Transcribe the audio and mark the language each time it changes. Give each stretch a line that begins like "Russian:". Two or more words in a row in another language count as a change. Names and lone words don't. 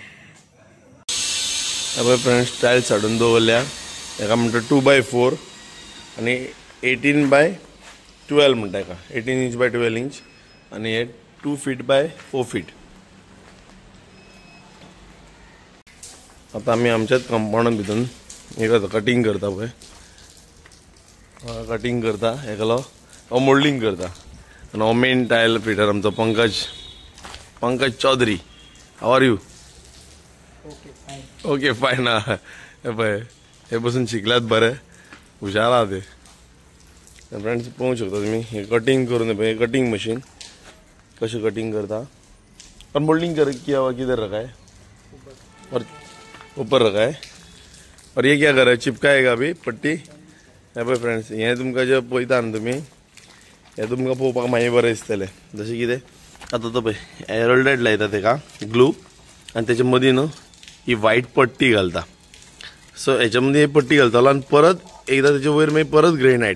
Konkani: फ्रेंड्स टायल्स हाडून दवरल्या हेका म्हणटा 2x4 आनी 18x12 म्हणटा हेका
English: 18 inch by 12 inch
Konkani: आनी हे
English: 2 feet by 4 feet
Konkani: आता आम्ही आमच्याच कंपाउंडान भितून एक कटिंग करता पळय, कटिंग करता एकलो हो मोल्डिंग करता आणि हो
English: main tile fitter
Konkani: आमचो पंकज चौधरी.
English: How are you? Okay fine.
Konkani: हे पळय हे बसून शिकल्यात बरे, हुशार आहा ते. फ्रेंड्स पळोवंक शकता तुम्ही हे कटिंग करून हे
English: cutting machine
Konkani: कशें कटिंग करता.
Hindi: और मोल्डिंग कर किधर रखा है और ऊपर रखा है. और ये क्या कर रहा है, चिपकाएगा अभी पट्टी.
Konkani: हे पळय फ्रेंड्स हे तुमकां जे पळयता न्हू तुमी हे तुमकां पळोवपाक मागीर बरें दिसतलें. जशें कितें आतां तो पळय एरोल्डेड लायता तेका ग्लू आनी तेच्या मदीं न्हू ही व्हाईट पट्टी घालता. सो हेच्या मदीं ही पट्टी घालतलो आनी परत एकदा तेच्या वयर मागीर परत ग्रेनायट.